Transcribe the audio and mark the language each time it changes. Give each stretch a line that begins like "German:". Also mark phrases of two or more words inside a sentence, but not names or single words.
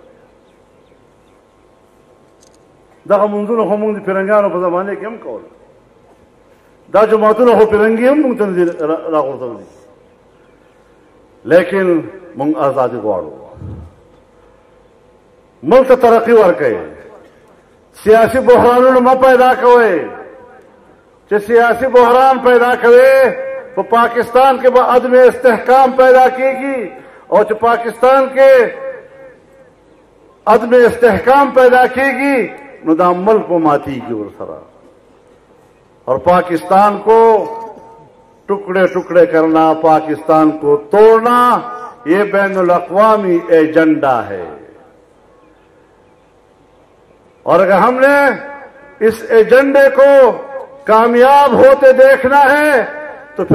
Pashto: دغه منځونه خو مونږ د پیرنګیانو په زمانې کې هم کول دا جماعتونه خو پیرنګي هم مونږ ته راغورځول دي لیکن مونږ ازادي غواړو ملک ته ترقي ورکوئ سیاسي بحرانونه مه پیدا کوئ چې سیاسي بحران پیدا کوئ په پاکستان کې به عدم استحکام پیدا کیږي او چې پاکستان کې عدم استحکام پیدا کیږي نو دا ملک په ماتیږي ورسره
Urdu: اور پاکستان کو ٹکڑے ٹکڑے کرنا پاکستان کو توڑنا یہ بین الاقوامی ایجنڈا ہے اور اگر ہم نے اس ایجنڈے کو کامیاب ہوتے دیکھنا ہے تو پھر